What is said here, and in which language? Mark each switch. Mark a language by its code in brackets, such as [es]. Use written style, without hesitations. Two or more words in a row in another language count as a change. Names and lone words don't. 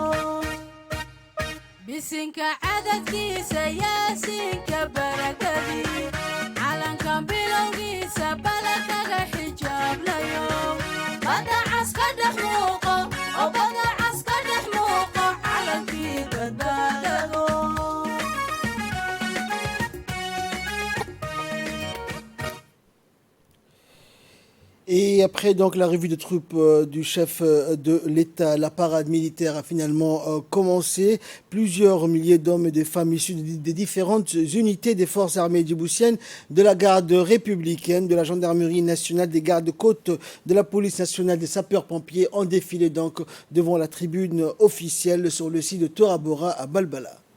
[so] bisinka cadadkiisa yaasiinka barakadii calankan bilowgiisa balakaga xijaablayo badda cas ka dhex muuqo oo badda cas ka dhex muuqo calankii badbaadado [fr] Et après donc la revue de troupes du chef de l'État, la parade militaire a finalement commencé. Plusieurs milliers d'hommes et de femmes issus des différentes unités des forces armées djiboutiennes, de la garde républicaine, de la gendarmerie nationale, des gardes-côtes, de la police nationale, des sapeurs-pompiers ont défilé donc devant la tribune officielle sur le site de Torabora à Balbala.